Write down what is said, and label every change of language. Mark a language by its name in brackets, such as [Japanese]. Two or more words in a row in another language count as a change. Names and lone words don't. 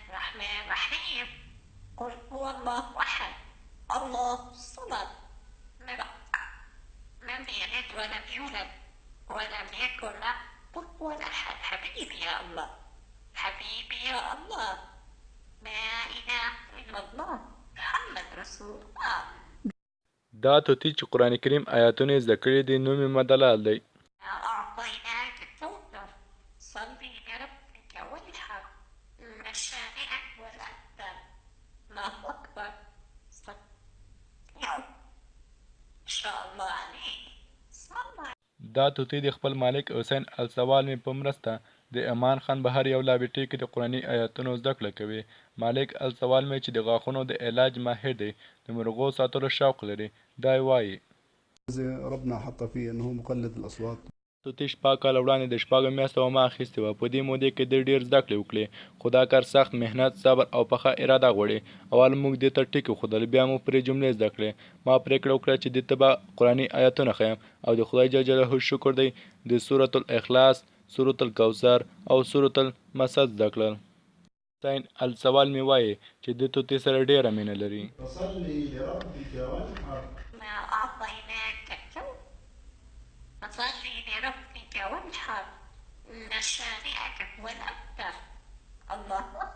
[Arabic] الرحمن الرحيم قل هو الله أحد الله الصمد لم يلد ولم يولد ولم يكن له كفوا أحد. حبيبي يا الله حبيبي يا الله لا إله إلا الله محمد رسول الله. [Pashto] دا طوطي چې قرآن کریم آیاتونه زده کړي دي نوم یې مدلال دی. [Arabic] أعطيناك الكوثر صلي لربك وانحر إن شانئك والأبتر. الله أكبر إن شاء الله عليك. [Pashto] دا طوطي د خپل مالک حسین السوال مې په مرسته د امان خان بهر یو لابټري کې د قرآني آیاتونو زده کړه کوي. مالک السوال مې چې د غاښونو د علاج ماهر دی د مرغو ساتلو شوق لري دا وایي [Arabic] ربنا حط فيه انه مقلد الاصوات. [Pashto] طوطي شپږ کاله وړاندې د شپږو میاشتو ومه اخیستې وه. په دې مودې کې د ډېر زده کړې وکړې خو دا کار سخت محنت صبر او پخه اراده غواړي. اول موږ دې ته ټکي وښودل بیا مو پرې جملې زده کړې. ما پرېکړه وکړه چې دې ته به قرآني آیاتونه ښیم او د خدای [Arabic] جل جلاله [Pashto] شکر دی د سورة الاخلاص سورة الکوثر او سورة المسد زده کړل. حسین السوال مې وایي چې د طوطي سره ډېره مینه لري. [Arabic] فصلي لربك وانحر إن شانئك هو الأبتر. الله